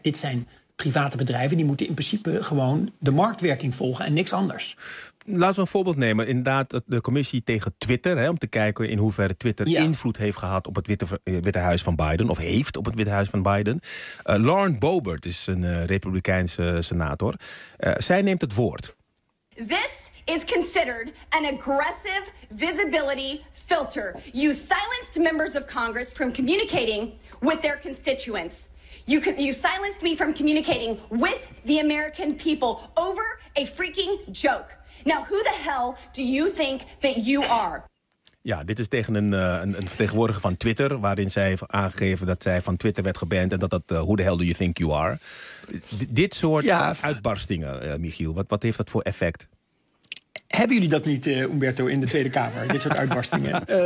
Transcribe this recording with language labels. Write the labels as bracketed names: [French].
[Dutch] Dit zijn private bedrijven, die moeten in principe gewoon de marktwerking volgen en niks anders. Laten we een voorbeeld nemen. Inderdaad, de commissie tegen Twitter, hè, om te kijken in hoeverre Twitter, ja, invloed heeft gehad op het Witte Huis van Biden, of heeft op het Witte Huis van Biden. Lauren Boebert is een Republikeinse senator. Zij neemt het woord. [English] This is considered an aggressive visibility filter. You silenced members of Congress from communicating with their constituents. You silenced me from communicating with the American people over a freaking joke. Now, who the hell do you think that you are? [Dutch] Ja, dit is tegen een vertegenwoordiger van Twitter, waarin zij heeft aangegeven dat zij van Twitter werd geband en dat [English] who the hell do you think you are? [Dutch] Dit soort, ja, uitbarstingen, Michiel, wat heeft dat voor effect? Hebben jullie dat niet, Umberto, in de Tweede Kamer? Dit soort uitbarstingen.